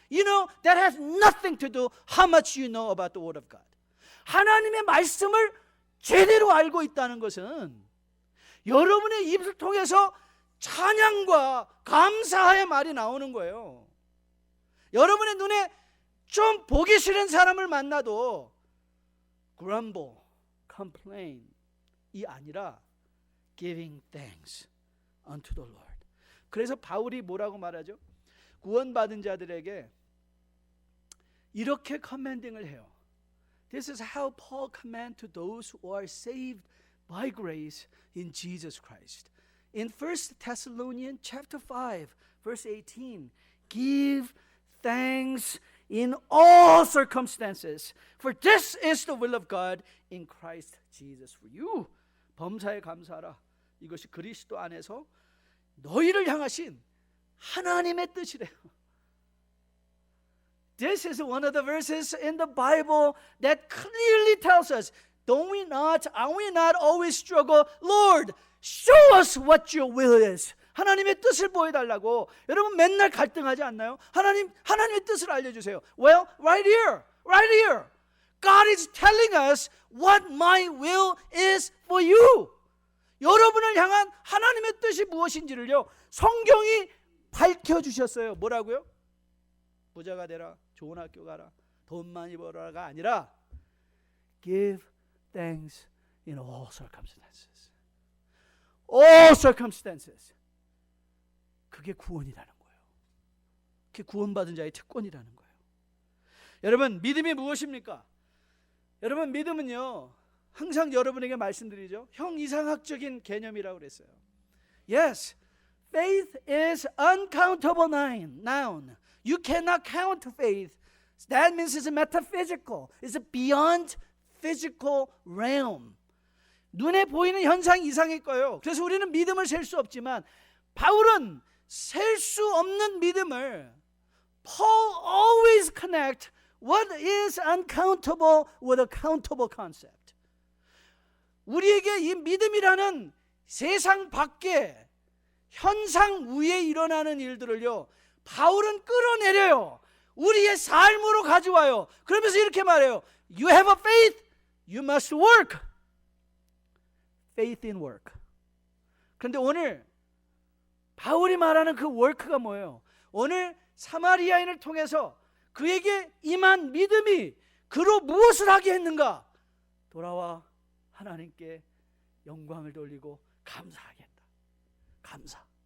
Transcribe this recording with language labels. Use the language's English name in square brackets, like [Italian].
[English] You know, that has nothing to do how much you know about the Word of God. [Korean] 하나님의 말씀을 제대로 알고 있다는 것은 여러분의 입을 통해서 찬양과 감사의 말이 나오는 거예요. 여러분의 눈에 좀 보기 싫은 사람을 만나도 [English] grumble, complain [Korean] 이 아니라 [English] giving thanks unto the Lord. [Korean] 그래서 바울이 뭐라고 말하죠? 구원받은 자들에게 이렇게 커맨딩을 해요. [English] This is how Paul commands to those who are saved by grace in Jesus Christ. In 1 Thessalonians chapter 5, verse 18, give thanks in all circumstances, for this is the will of God in Christ Jesus for you. [Korean] 범사에 감사하라. 이것이 그리스도 안에서 너희를 향하신 하나님의 뜻이래요. [English] This is one of the verses in the Bible that clearly tells us, are we not always struggle, Lord, show us what your will is. [Korean] 하나님의 뜻을 보여달라고. 여러분 맨날 갈등하지 않나요? 하나님의 뜻을 알려주세요. [English] Well, right here. God is telling us what my will is for you. [Korean] 여러분을 향한 하나님의 뜻이 무엇인지를요, 성경이 밝혀주셨어요. 뭐라고요? 부자가 되라, 좋은 학교 가라, 돈 많이 벌어라가 아니라 [English] give thanks in all circumstances. All circumstances. [Korean] 그게 구원이라는 거예요. 그게 구원받은 자의 특권이라는 거예요. 여러분, 믿음이 무엇입니까? 여러분, 믿음은요, 항상 여러분에게 말씀드리죠. 형 이상학적인 개념이라고 그랬어요. [English] Yes, faith is uncountable noun. You cannot count faith. That means it's metaphysical. It's beyond physical realm. [Korean] 눈에 보이는 현상이 이상일 거예요. 그래서 우리는 믿음을 셀 수 없지만 바울은 셀 수 없는 믿음을 [English] Paul always connect what is uncountable with a countable concept. [Korean] 우리에게 이 믿음이라는 세상 밖에 현상 위에 일어나는 일들을요, 바울은 끌어내려요. 우리의 삶으로 가져와요. 그러면서 이렇게 말해요. [English] You have a faith, you must work. Faith in work. [Korean] 그런데 오늘 바울이 말하는 그 work가 뭐예요? 오늘 사마리아인을 통해서 그에게 임한 믿음이 그로 무엇을 하게 했는가? 돌아와 하나님께 영광을 돌리고 감사하겠다. 감사.